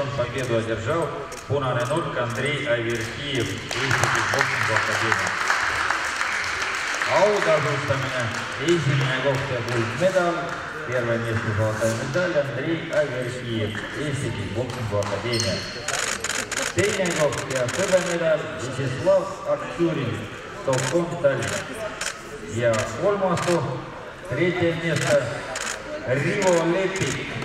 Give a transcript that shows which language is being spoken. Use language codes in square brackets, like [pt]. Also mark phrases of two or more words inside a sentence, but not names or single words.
[ru] Победу одержал [et] punane nurk [ru] Andrei Averkijev Eesti Kickboxingu Akadeemia. [et] Autasustamine, esimene koht ja kuldmedal, [ru] первое место золотая медаль Andrei Averkijev Eesti Kickboxingu Akadeemia. [et] Teine koht ja hõbemedal Vyacheslav Aktjurin Толком Таллин. Ja kolmas koht, [ru] tretje место [et] Rivo Lepik.